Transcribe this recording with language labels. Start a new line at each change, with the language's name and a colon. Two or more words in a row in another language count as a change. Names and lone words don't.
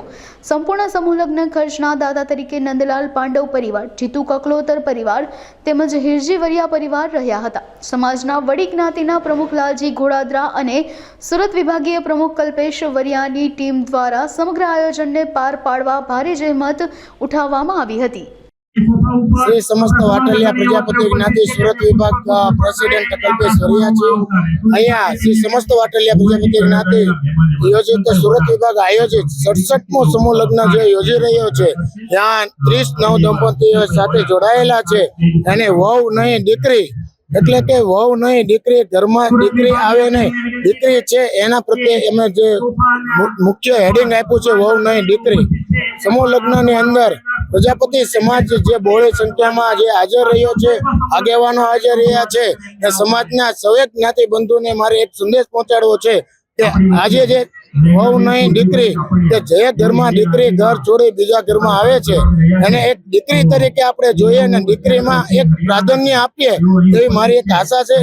Gujarati: સંપૂર્ણ સમૂહ લગ્ન ખર્ચના દાતા તરીકે નંદલાલ પાંડવ પરિવાર, જીતુ કકલોતર પરિવાર તેમજ હિરજી વરિયા પરિવાર રહ્યા હતા। સમાજના વડી જ્ઞાતિના પ્રમુખ લાલજી ઘોડાદરા અને સુરત વિભાગીય પ્રમુખ કલ્પેશ વરિયાની ટીમ દ્વારા સમગ્ર આયોજનને પાર પાડવા ભારે જહેમત ઉઠાવવામાં આવી હતી। શ્રી સમસ્ત વાટલિયા પ્રજાપતિ જ્ઞાતિ સુરત વિભાગ પ્રેસિડેન્ટ કલ્પેશ વરિયા જી અહીંયા શ્રી સમસ્ત વાટલિયા પ્રજાપતિ જ્ઞાતિ યોજિત સુરત વિભાગ આયોજિત 67મો સમૂહ લગ્ન જો યોજી રહ્યો છે, ત્યાં 30 નવ દંપતીઓ સાથે જોડાયેલા છે અને વહુ નહીં દીકરી એટલે કે વહુ નહીં દીકરી, ઘરમાં દીકરી આવે નહીં દીકરી છે એના પ્રત્યે એમને જે મુખ્ય હેડિંગ આપ્યું છે વહુ નહીં દીકરી। સમૂહ લગ્નની અંદર પ્રજાપતિ સમાજ જે બહોળી સંખ્યામાં જે હાજર રહ્યો છે, આગેવાનો હાજર રહ્યા છે, એ સમાજના સૌએ જ્ઞાતિ બંધુને મારે એક સંદેશ પહોંચાડવો છે કે આજે જે વહુ નહીં દીકરી કે જે ઘરમાં દીકરી ઘર છોડી બીજા ઘરમાં આવે છે એને એક દીકરી તરીકે આપણે જોઈએ અને દીકરીમાં એક પ્રાધાન્ય આપીએ એવી મારી એક આશા છે।